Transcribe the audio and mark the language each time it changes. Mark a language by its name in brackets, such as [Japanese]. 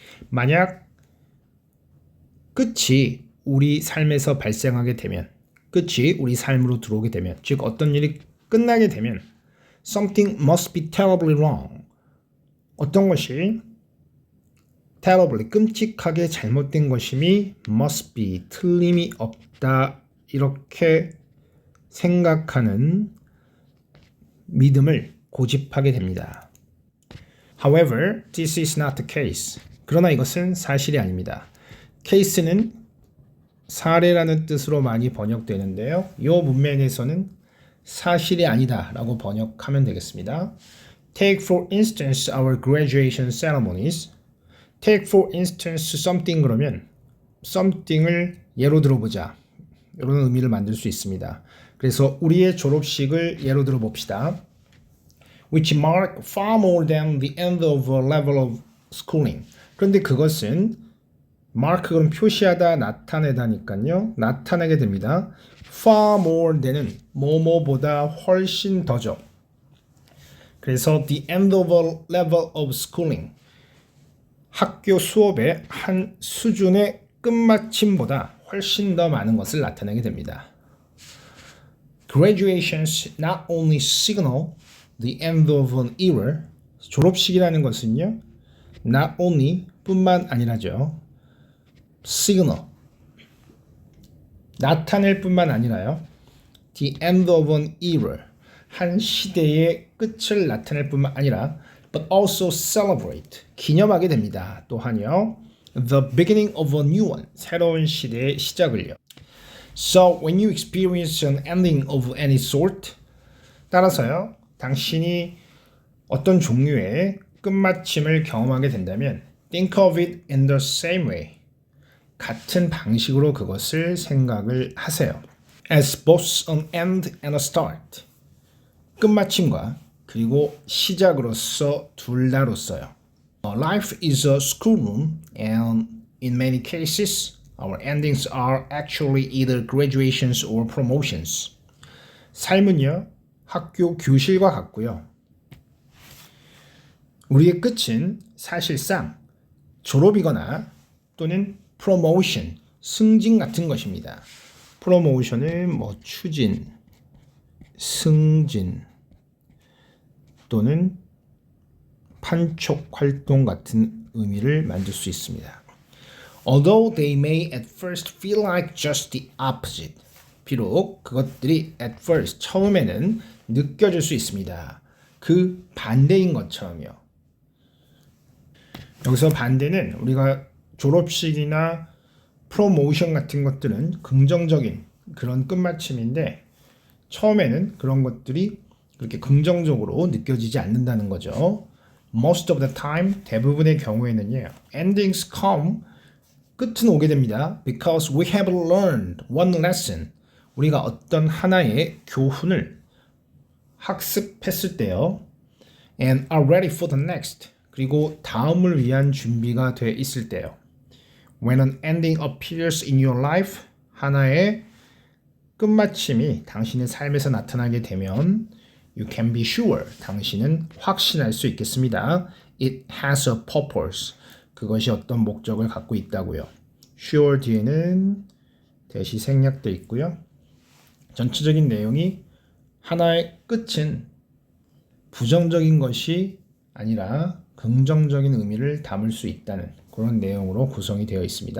[Korean] 만약 끝이 우리 삶에서 발생하게 되면, 끝이 우리 삶으로 들어오게 되면, 즉 어떤 일이 끝나게 되면 [English] something must be terribly wrong. [Korean] 어떤 것이 terribly, 끔찍하게 잘못된 것임이 must be, 틀림이 없다 이렇게 생각하는 믿음을 고집하게 됩니다. [English] However, this is not the case. [Korean] 그러나 이것은 사실이 아닙니다. case는 사례라는 뜻으로 많이 번역되는데요. 이 문면에서는 사실이 아니다 라고 번역하면 되겠습니다. [English] Take for instance our graduation ceremonies. Take for instance something [Korean] 그러면 something을 예로 들어보자 이런 의미를 만들 수 있습니다. 그래서 우리의 졸업식을 예로 들어 봅시다. [English] Which mark far more than the end of a level of schooling. [Korean] 그런데 그것은 mark 그럼 표시하다, 나타내다니까요. 나타내게 됩니다. far more than은 뭐뭐보다 훨씬 더죠. 그래서 [English] the end of a level of schooling. [Korean] 학교 수업의 한 수준의 끝마침보다 훨씬 더 많은 것을 나타내게 됩니다. [English] Graduations not only signal the end of an era. [Korean] 졸업식이라는 것은요. not only 뿐만 아니라죠. signal. 나타낼 뿐만 아니라요. [English] the end of an era. [Korean] 한 시대의 끝을 나타낼 뿐만 아니라 [English] but also celebrate. [Korean] 기념하게 됩니다. 또한요. [English] the beginning of a new one. [Korean] 새로운 시대의 시작을요. [English] So when you experience an ending of any sort, [Korean] 따라서요. 당신이 어떤 종류의 끝마침을 경험하게 된다면 [English] think of it in the same way. [Korean] 같은 방식으로 그것을 생각을 하세요. [English] As both an end and a start. [Korean] 끝마침과 그리고 시작으로서 둘 다로서요. [English] Life is a schoolroom and in many cases our endings are actually either graduations or promotions. [Korean] 삶은요. 학교 교실과 같고요. 우리의 끝은 사실상 졸업이거나 또는 promotion, 승진 같은 것입니다. promotion은 뭐 추진, 승진 또는 판촉 활동 같은 의미를 만들 수 있습니다. [English] Although they may at first feel like just the opposite. [Korean] 비록 그것들이 at first, 처음에는 느껴질 수 있습니다. 그 반대인 것처럼요. 여기서 반대는 우리가 졸업식이나 프로모션 같은 것들은 긍정적인 그런 끝마침인데 처음에는 그런 것들이 그렇게 긍정적으로 느껴지지 않는다는 거죠. [English] Most of the time, [Korean] 대부분의 경우에는요. [English] Endings come, [Korean] 끝은 오게 됩니다. [English] Because we have learned one lesson. [Korean] 우리가 어떤 하나의 교훈을 학습했을 때요. [English] And are ready for the next. [Korean] 그리고 다음을 위한 준비가 돼 있을 때요. [English] When an ending appears in your life, [Korean] 하나의 끝마침이 당신의 삶에서 나타나게 되면 you can be sure, 당신은 확신할 수 있겠습니다. [English] It has a purpose, [Korean] 그것이 어떤 목적을 갖고 있다고요. sure 뒤에는 대시 생략돼 있고요. 전체적인 내용이 하나의 끝은 부정적인 것이 아니라 긍정적인 의미를 담을 수 있다는 그런 내용으로 구성이 되어 있습니다.